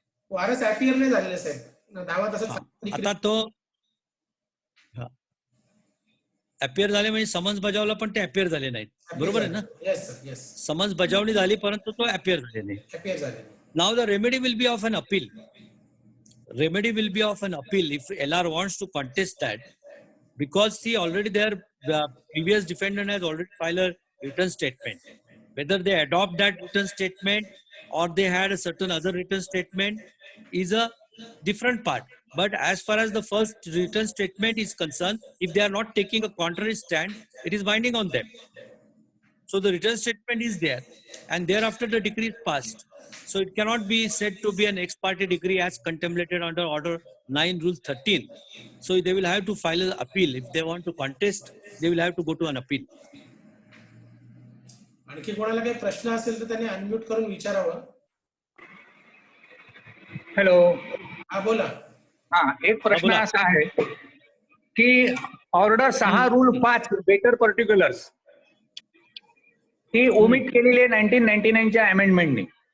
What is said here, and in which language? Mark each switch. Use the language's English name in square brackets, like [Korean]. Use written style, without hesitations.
[Marathi] वारस अपियर नाही झालेले साहेब. दावा तसा आता तो अपियर झाले म्हणजे समन्स बजावला पण ते अपियर झाले नाहीत. बरोबर आहे ना? [English] Yes sir, yes. [Marathi] समन्स बजावणी झाली परंतु तो अपियर झाले नाही. अपियर झाले. [English] Now the remedy will be of an appeal. Remedy will be of an appeal if LR wants to contest that, because see already their previous defendant has already filed a written statement. Whether they adopt that written statement or they had a certain other written statement is a different part. But as far as the first written statement is concerned, if they are not taking a contrary stand, it is binding on them. So the written statement is there, and thereafter the decree is passed. So it cannot be said to be an ex parte decree as contemplated under Order 9 Rule 13. So they will have to file an appeal. If they want to contest, they will have to go to an appeal. [Marathi] आणखी कोणाला काही प्रश्न असेल तर त्यांनी unmute करून विचारावं. [English] Hello. [Marathi] हा बोला. हा एक प्रश्न बोला. असा आहे की ऑर्डर 6 रूल 5 बेटर पर्टिक्युलर्स ही ओमिट केलेली आहे 1999च्या अमेंडमेंटने.